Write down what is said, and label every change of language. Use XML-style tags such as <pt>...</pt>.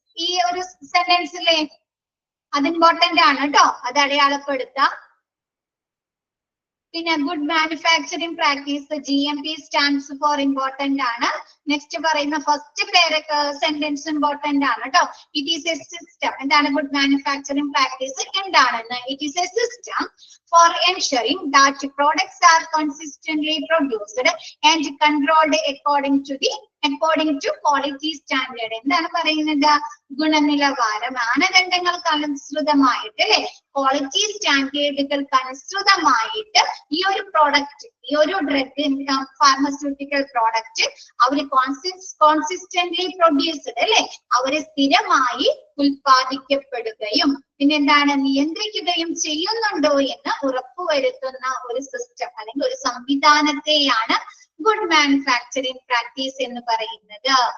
<ml>ഈ ഒരു സെന്റൻസിലെ അത് ഇമ്പോർട്ടന്റ് ആണ് കേട്ടോ, അത് അടയാളപ്പെടുത്താം. പിന്നെ good manufacturing practice GMP stands for important ആണ്. നെക്സ്റ്റ് പറയുന്ന ഫസ്റ്റ് സെന്റൻസ് ഇമ്പോർട്ടന്റ് ആണ് കേട്ടോ.</ml> <en>it is a system,</en> <ml>എന്താണ് ഗുഡ് മാനുഫാക്ചറിങ് പ്രാക്ടീസ് എന്താണെന്ന്?</ml> <en>It is a system for ensuring that products are consistently produced and controlled according to the according to quality standard.</en> <ml>എന്താണ് പറയുന്നത്? ഗുണനിലവാര മാനദണ്ഡങ്ങൾക്ക് അനുസൃതമായിട്ട് അല്ലെ, ക്വാളിറ്റി സ്റ്റാൻഡേർഡുകൾക്ക് അനുസൃതമായിട്ട് ഈ ഒരു പ്രോഡക്റ്റ്, ഈ ഒരു ഡ്രഗ് ഫാർമസ്യൂട്ടിക്കൽ പ്രോഡക്റ്റ് അവര് കോൺസിസ്റ്റന്റ്ലി പ്രൊഡ്യൂസ്ഡ് അല്ലെ, അവര് സ്ഥിരമായി ഉൽപ്പാദിക്കപ്പെടുകയും പിന്നെന്താണ് നിയന്ത്രിക്കുകയും ചെയ്യുന്നുണ്ടോ എന്ന് ഉറപ്പുവരുത്തുന്ന ഒരു സിസ്റ്റം അല്ലെങ്കിൽ ഒരു സംവിധാനത്തെയാണ് ഗുഡ് മാനുഫാക്ചറിങ് പ്രാക്ടീസ് എന്ന് പറയുന്നത്.</ml>